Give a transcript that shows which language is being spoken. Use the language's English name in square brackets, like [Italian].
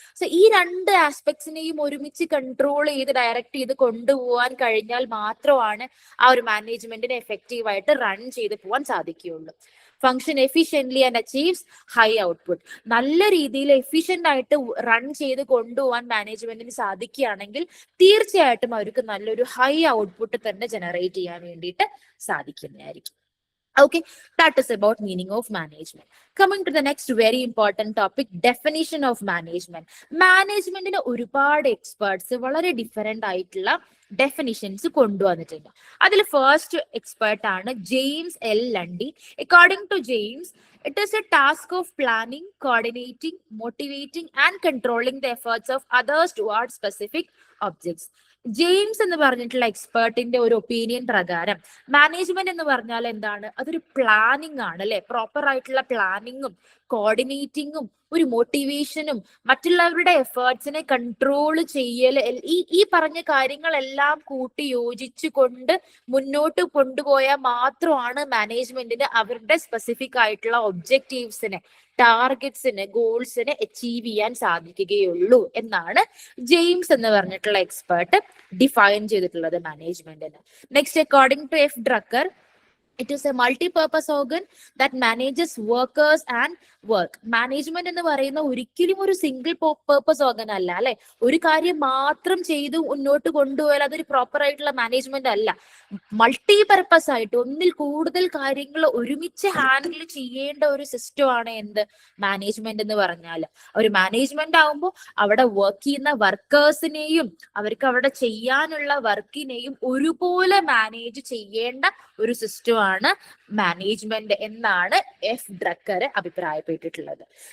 [Malayalam] So ഈ രണ്ട് ആസ്പെക്ട്സിനെയും ഒരുമിച്ച് കൺട്രോൾ ചെയ്ത് ഡയറക്റ്റ് ചെയ്ത് കൊണ്ടുപോകാൻ കഴിഞ്ഞാൽ മാത്രമാണ് ആ ഒരു മാനേജ്മെന്റിനെ എഫക്റ്റീവ് ആയിട്ട് റൺ ചെയ്ത് പോകാൻ സാധിക്കുകയുള്ളൂ. [English] Function efficiently and achieves high output. [Malayalam] നല്ല രീതിയിൽ എഫിഷ്യന്റ് ആയിട്ട് റൺ ചെയ്ത് കൊണ്ടുപോകാൻ മാനേജ്മെന്റിന് സാധിക്കുകയാണെങ്കിൽ തീർച്ചയായിട്ടും അവർക്ക് നല്ലൊരു ഹൈ ഔട്ട്പുട്ട് തന്നെ ജനറേറ്റ് ചെയ്യാൻ വേണ്ടിയിട്ട് സാധിക്കുന്നതായിരിക്കും. [English] Okay, that is about meaning of management. Coming to the next very important topic, definition of management. Management in [Malayalam] ഒരുപാട് എക്സ്പേർട്സ് വളരെ ഡിഫറെന്റ് ആയിട്ടുള്ള ഡെഫിനിഷൻസ് കൊണ്ടുവന്നിട്ടുണ്ട്. അതിൽ ഫസ്റ്റ് എക്സ്പേർട്ട് ആണ് James L ലണ്ടി. [English] According to James, it is a task of planning, coordinating, motivating and controlling the efforts of others towards specific objects. [Malayalam] James എന്ന് പറഞ്ഞിട്ടുള്ള എക്സ്പേർട്ടിന്റെ ഒരു opinion പ്രകാരം മാനേജ്മെന്റ് എന്ന് പറഞ്ഞാൽ എന്താണ്? അതൊരു പ്ലാനിങ് ആണ്, അല്ലെ? പ്രോപ്പർ ആയിട്ടുള്ള പ്ലാനിങ്ങും കോർഡിനേറ്റിങ്ങും ഒരു മോട്ടിവേഷനും മറ്റുള്ളവരുടെ എഫേർട്സിനെ കൺട്രോൾ ചെയ്യൽ, ഈ പറഞ്ഞ കാര്യങ്ങളെല്ലാം കൂട്ടി യോജിച്ചു കൊണ്ട് മുന്നോട്ട് കൊണ്ടുപോയാൽ മാത്രമാണ് മാനേജ്മെന്റിന് അവരുടെ സ്പെസിഫിക് ആയിട്ടുള്ള ഒബ്ജക്റ്റീവ്സിനെ, ടാർഗറ്റ്സിന്, ഗോൾസിനെ അച്ചീവ് ചെയ്യാൻ സാധിക്കുകയുള്ളൂ എന്നാണ് ജെയിംസ് എന്ന് പറഞ്ഞിട്ടുള്ള എക്സ്പേർട്ട് ഡിഫൈൻ ചെയ്തിട്ടുള്ളത് മാനേജ്മെന്റിന്. [English] Next, according to F Drucker, it is a multi-purpose organ that manages workers and work. [Malayalam] Management എന്ന് പറയുന്ന ഒരിക്കലും ഒരു സിംഗിൾ പേർപ്പസ് ഓർഗൻ അല്ല, അല്ലെ? ഒരു കാര്യം മാത്രം ചെയ്ത് മുന്നോട്ട് കൊണ്ടുപോയാൽ അതൊരു പ്രോപ്പർ ആയിട്ടുള്ള മാനേജ്മെന്റ് അല്ല. മൾട്ടി പർപ്പസ് ആയിട്ട് ഒന്നിൽ കൂടുതൽ കാര്യങ്ങൾ ഒരുമിച്ച് ഹാൻഡിൽ ചെയ്യേണ്ട ഒരു സിസ്റ്റം ആണ് എന്ത്? മാനേജ്മെന്റ് എന്ന് പറഞ്ഞാൽ. ഒരു മാനേജ്മെന്റ് ആകുമ്പോൾ അവിടെ വർക്ക് ചെയ്യുന്ന വർക്കേഴ്സിനെയും അവർക്ക് അവിടെ ചെയ്യാനുള്ള വർക്കിനെയും ഒരുപോലെ മാനേജ് ചെയ്യേണ്ട ഒരു സിസ്റ്റം ആണ് മാനേജ്മെന്റ് എന്നാണ് എഫ് ഡ്രക്കർ അഭിപ്രായപ്പെട്ടിട്ടുള്ളത്.